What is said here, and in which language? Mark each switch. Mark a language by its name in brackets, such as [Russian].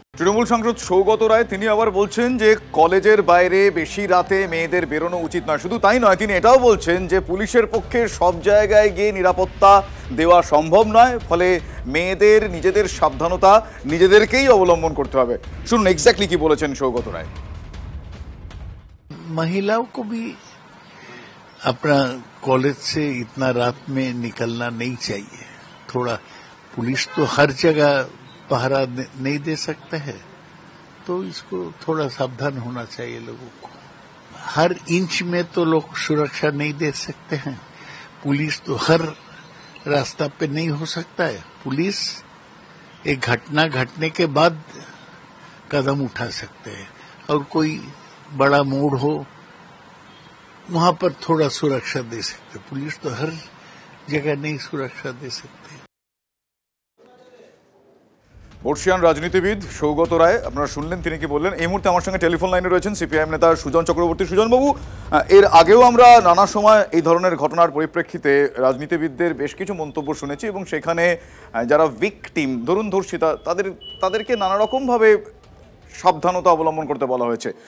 [Bangla] তৃণমূল সাংসদ সৌগত রায় তিনি আবার বলছেন যে কলেজের বাইরে বেশি রাতে মেয়েদের বেরোনো উচিত নয়। শুধু তাই নয়, তিনি এটাও বলছেন যে পুলিশের পক্ষে সব জায়গায় গিয়ে নিরাপত্তা দেওয়া সম্ভব নয়, ফলে মেয়েদের নিজেদের সাবধানতা নিজেদেরকেই অবলম্বন করতে হবে। শুনুন এক্স্যাক্টলি কি বলেছেন সৌগত রায়। [Hindi] महिलाओं को भी अपना कॉलेज से इतना रात में निकलना नहीं चाहिए। थोड़ा पुलिस तो हर जगह पहरा नहीं दे सकता है, तो इसको थोड़ा सावधान होना चाहिए लोगों को। हर इंच में तो लोग सुरक्षा नहीं दे सकते हैं। पुलिस तो हर रास्ता पे नहीं हो सकता है। पुलिस एक घटना घटने के बाद कदम उठा सकते हैं और कोई बड़ा मोड़ हो वहां पर थोड़ा सुरक्षा दे सकते। पुलिस तो हर जगह नहीं सुरक्षा दे सकती। [Bangla] বর্ষিয়ান রাজনীতিবিদ সৌগত রায়, আপনারা শুনলেন তিনি কি বললেন। এই মুহূর্তে আমার সঙ্গে টেলিফোন লাইনে রয়েছেন সিপিআইএম নেতা সুজন চক্রবর্তী। সুজনবাবু, এর আগেও আমরা নানা সময় এই ধরনের ঘটনার পরিপ্রেক্ষিতে রাজনীতিবিদদের বেশ কিছু মন্তব্য শুনেছি এবং সেখানে যারা ভিকটিম, ধরুন ধর্ষিতা, তাদেরকে নানা রকমভাবে সাবধানতা অবলম্বন করতে বলা হয়েছে।